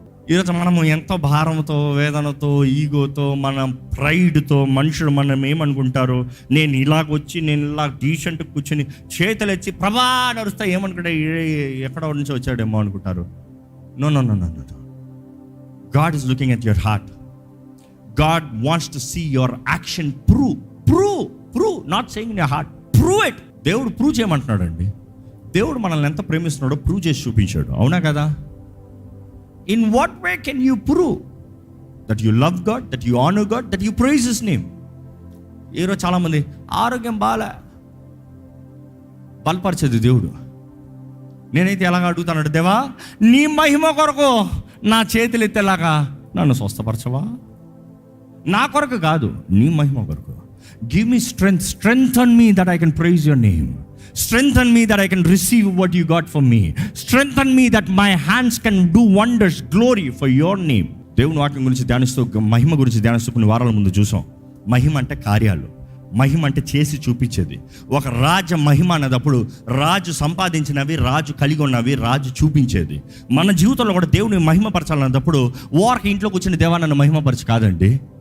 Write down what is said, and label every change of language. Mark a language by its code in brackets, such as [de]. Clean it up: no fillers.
[te] ఈరోజు మనము ఎంతో భారంతో, వేదనతో, ఈగోతో, మన ప్రైడ్తో, మనుషులు మనం ఏమనుకుంటారు, నేను ఇలాగొచ్చి నేను ఇలా డీసెంట్ కూర్చొని చేతులు ఎత్తి ప్రభా నడుస్తా ఏమనుకుంటా, ఎక్కడ నుంచి వచ్చాడేమో అనుకుంటారు. [en] No. God is looking at your heart. God wants to see your action prove, not saying in your heart, prove it. [te] దేవుడు ప్రూవ్ చేయమంటున్నాడండి. దేవుడు మనల్ని ఎంత ప్రేమిస్తున్నాడో ప్రూవ్ చేసి చూపించాడు. అవునా కదా? [en] In what way can you prove that you love God, that you honour God, that you praise his name? [te] ఈరోజు చాలామంది ఆరోగ్యం బలపరిచేది దేవుడు. నేనైతే ఎలాగ అడుగుతానంటే, దేవా నీ మహిమ కొరకు నా చేతులు ఎత్తేలాగా నన్ను స్వస్థపరచవా? నా కొరకు కాదు, నీ మహిమ కొరకు. [en] Give me strength, strengthen me that I can praise your name. Strengthen me that I can receive what you got for me. Strengthen me that my hands can do wonders, glory for your name. [te] దేవుని వాక్యం గురించి ధ్యానిస్తూ, మహిమ గురించి ధ్యానిస్తూ కొన్ని వారాల ముందు చూసాం. మహిమ అంటే కార్యాలు, మహిమ అంటే చేసి చూపించేది. ఒక రాజ మహిమ అన్నదప్పుడు రాజు సంపాదించినవి, రాజు కలిగి ఉన్నవి రాజు చూపించేది. మన జీవితంలో కూడా దేవుని మహిమపరచాలన్నప్పుడు వారికి ఇంట్లో కూర్చొని దేవా నన్ను మహిమపరచు కాదండి.